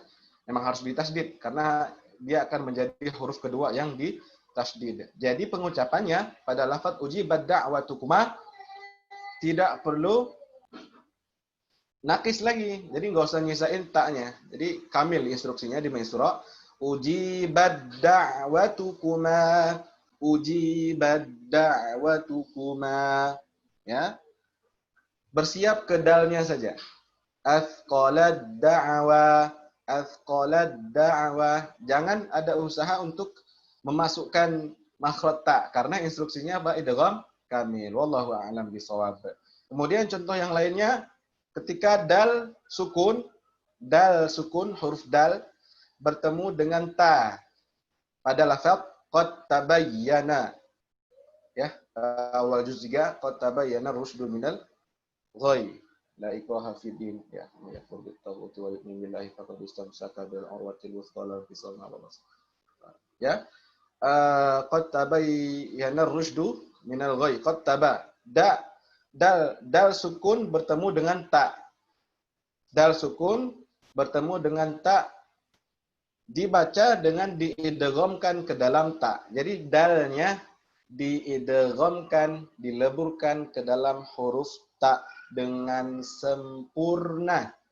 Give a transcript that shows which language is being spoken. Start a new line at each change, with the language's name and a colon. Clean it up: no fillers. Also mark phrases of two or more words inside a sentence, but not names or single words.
Indonesian: Memang harus ditasdid karena dia akan menjadi huruf kedua yang ditasdid. Jadi pengucapannya pada lafaz
Arabic: أجيبت دعوتكما
Indonesian: tidak perlu nakis lagi. Jadi nggak usah nyisain taknya. Jadi kamil instruksinya di Maisra.
Arabic: أجيبت دعوتكما. أجيبت دعوتكما. Ya.
Indonesian: Bersiap ke dalnya saja.
Arabic: أثقلت دعوا. أثقلت دعوا.
Indonesian: Jangan ada usaha untuk memasukkan makhraj ta karena instruksinya apa?
Arabic: إدغام كامل. والله أعلم بالصواب.
Indonesian: Kemudian contoh yang lainnya ketika dal sukun huruf dal bertemu dengan ta pada lafaz
Arabic: قد تبين.
Indonesian: Ya, awal juz 3
Arabic: قد تبين الرشد من الغي. لا إكراه في الدين. Ya, يكفر بالطاغوت ويؤمن بالله فقد استمسك بالعروة الوثقى لا انفصام له.
Indonesian: Ya.
Arabic: قد تبين الرشد من الغي. قد تبا.
Indonesian: Dal sukun bertemu dengan ta. Dal sukun bertemu dengan ta dibaca dengan diidghamkan ke dalam ta. Jadi dalnya diidghamkan, dileburkan ke dalam huruf ta dengan sempurna.